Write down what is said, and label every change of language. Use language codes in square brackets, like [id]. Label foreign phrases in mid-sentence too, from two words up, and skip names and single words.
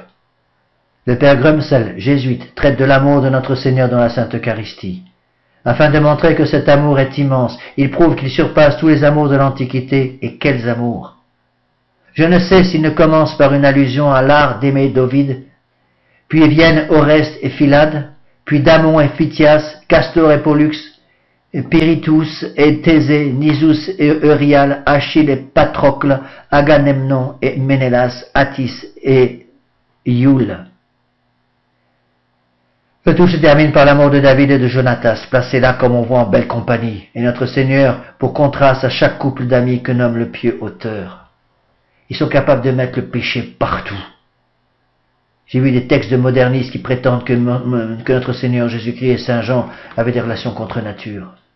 [fr] Le père Grumsel, jésuite, traite de l'amour de notre Seigneur dans la Sainte Eucharistie. Afin de montrer que cet amour est immense, il prouve qu'il surpasse tous les amours de l'Antiquité, et quels amours! Je ne sais s'il ne commence par une allusion à l'art d'aimer d'Ovide, puis viennent Oreste et Philade, puis Damon et Pythias, Castor et Pollux, et Pirithous et Thésée, Nisus et Euryale, Achille et Patrocle, Agamemnon et Ménélas, Attis et Ioule. Le tout se termine par l'amour de David et de Jonatas, placés là comme on voit en belle compagnie, et notre Seigneur pour contraste à chaque couple d'amis que nomme le pieux auteur. Ils sont capables de mettre le péché partout. J'ai vu des textes de modernistes qui prétendent que notre Seigneur Jésus-Christ et Saint Jean avaient des relations contre nature.